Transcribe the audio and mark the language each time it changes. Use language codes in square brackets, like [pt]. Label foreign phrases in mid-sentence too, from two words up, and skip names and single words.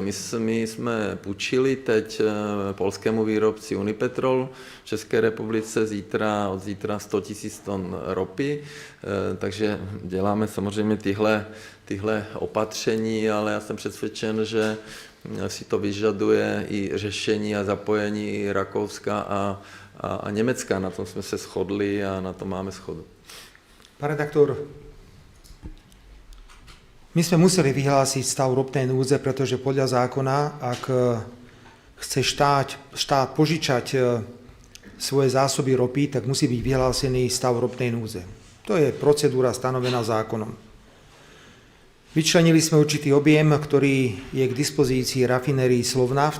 [cs] My jsme půjčili teď polskému výrobci Unipetrol v České republice od zítra 100 000 ton ropy, takže děláme samozřejmě tyhle opatření, ale já jsem přesvědčen, že si to vyžaduje i řešení a zapojení i Rakouska a Německa. Na tom jsme se shodli a na tom máme shodu. [sk] Pán redaktor, my sme museli vyhlásiť stav ropnej núdze, pretože podľa zákona, ak chce štát požičať svoje zásoby ropy, tak musí byť vyhlásený stav ropnej núdze. To je procedúra stanovená zákonom. Vyčlenili sme určitý objem, ktorý je k dispozícii rafinérii Slovnaft.